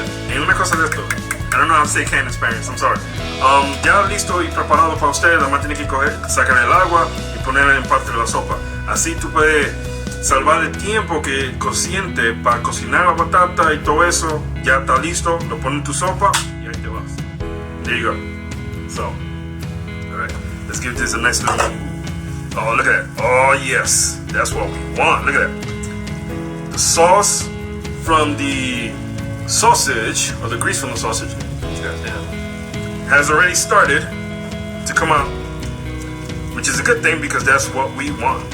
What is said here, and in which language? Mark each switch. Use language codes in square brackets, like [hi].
[es] En una cosa de esto. [en] I don't know how to say can in Spanish, I'm sorry. [es] Ya listo y preparado para ustedes, nada más tienen que sacar el agua y ponerla en parte de la sopa. Así tú puedes salvar el tiempo que cociente para cocinar la batata y todo eso. Ya está listo, lo pones en tu sopa y ahí te vas. [en] There you go. So, alright, let's give this a nice little... Oh, look at that. Oh, yes, that's what we want. Look at that. The sauce from the sausage, or the grease from the sausage, has already started to come out, which is a good thing because that's what we want.